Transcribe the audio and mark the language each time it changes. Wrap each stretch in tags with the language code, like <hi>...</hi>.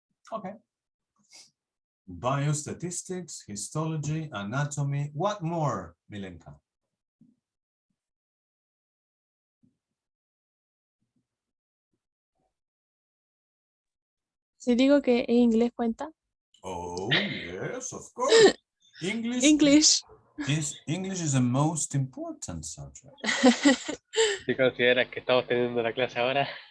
<en>Okay. Biostatistics, histology, anatomy. What more, Milenka?</en> <es>Si digo que en inglés cuenta.</es> <en>Oh, yes, of course. English is the most important subject.</en> <es>¿Si consideras que estamos teniendo la clase ahora?</es>